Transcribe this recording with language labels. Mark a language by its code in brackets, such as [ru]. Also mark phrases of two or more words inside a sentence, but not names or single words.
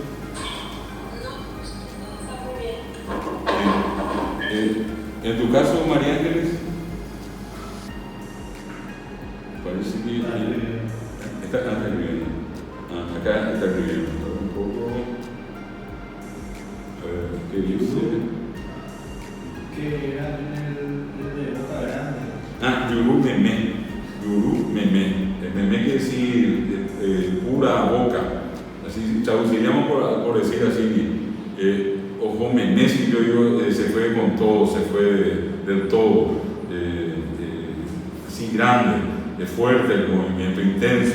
[es] En tu caso, María Ángeles, parece que está escribiendo. Acá está escribiendo. ¿Qué dice? Que era el de boca grande. [gn] Yurú Memé. [es] Memé quiere decir pura boca. Así traduciríamos por decir así. [gn] Ojo Memé, [es] si yo digo, se fue con todo, se fue del todo. Así grande, fuerte el movimiento, intenso.